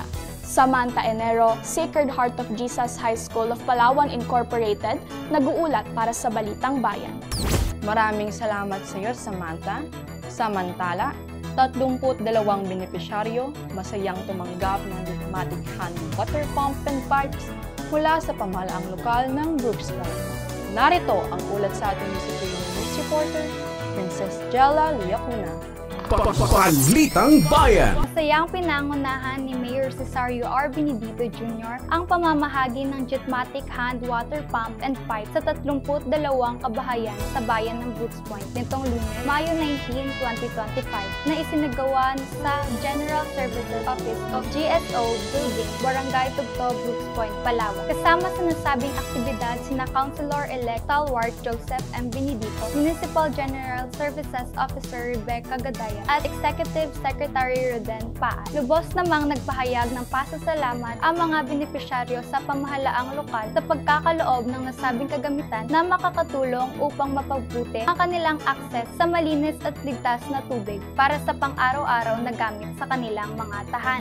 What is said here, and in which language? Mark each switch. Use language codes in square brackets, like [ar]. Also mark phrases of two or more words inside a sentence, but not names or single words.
[tl] Samantha Enero, Sacred Heart of Jesus High School of Palawan Incorporated, nag-uulat para sa Balitang Bayan. Maraming salamat sa iyo, Samantha. Samantala, 32 benepisyaryo masayang tumanggap ng [en] automatic hand water pump and pipes [tl] mula sa pamahalaang lokal ng Brooks Point. Narito ang ulat sa ating [en] Security News Reporter, [tl] Princess Jella Liacuna. Balitang Bayan. Masayang pinangunahan ni Mayor Cesario R. Benedito Jr. ang pamamahagi ng [en] Jutmatic Hand Water Pump and Pipe [tl] sa 32 kabahayan sa bayan ng Brooks Point nitong Lunes, Mayo 19, 2025 na isinagawa sa General Services Office of GSO Building, Barangay Tubto, Brooks Point, Palawan. Kasama sa nasabing aktibidad sina Councilor-elect Stalwart Joseph M. Benedito, [en] Municipal General Services Officer [tl] Rebecca Gadaya, at [en] Executive Secretary [tl] Roden Paa. Lubos namang nagpahayag ng pasasalamat ang mga benepisyaryo sa pamahalaang lokal sa pagkakaloob ng nasabing kagamitan na makakatulong upang mapabuti ang kanilang akses sa malinis at ligtas na tubig para sa pang-araw-araw na gamit sa kanilang mga tahanan.